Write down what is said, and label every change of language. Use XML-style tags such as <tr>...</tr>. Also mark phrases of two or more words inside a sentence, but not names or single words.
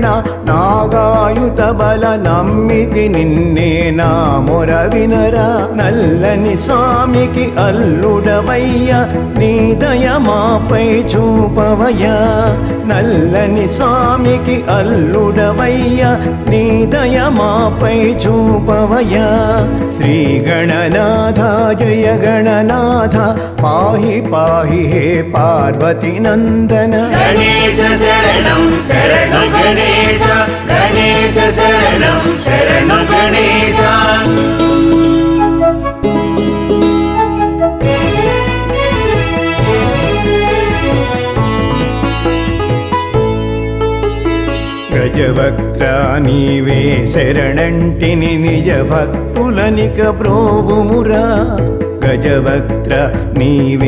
<te>నాగాయుత బల నమ్మితి నిన్నే నా మొర వినరా నల్లని స్వామికి అల్లుడవయ్య నీ దయ మాపై చూపవయ్య నల్లని స్వామికి అల్లుడవయ్య నీ దయ మాపై చూపవయ్య శ్రీ గణనాథ</te> <sa>जय गणनाथ पाहि पाहि हे पार्वती नंदन गणेश शरणं शरणु गणेश गणेश शरणं शरणु गणेश గజవక్త్ర</sa> <te>నీవే శరణంటిని నిజ భక్తులనిక బ్రోవుమురా గజవక్త్ర నీవే</te>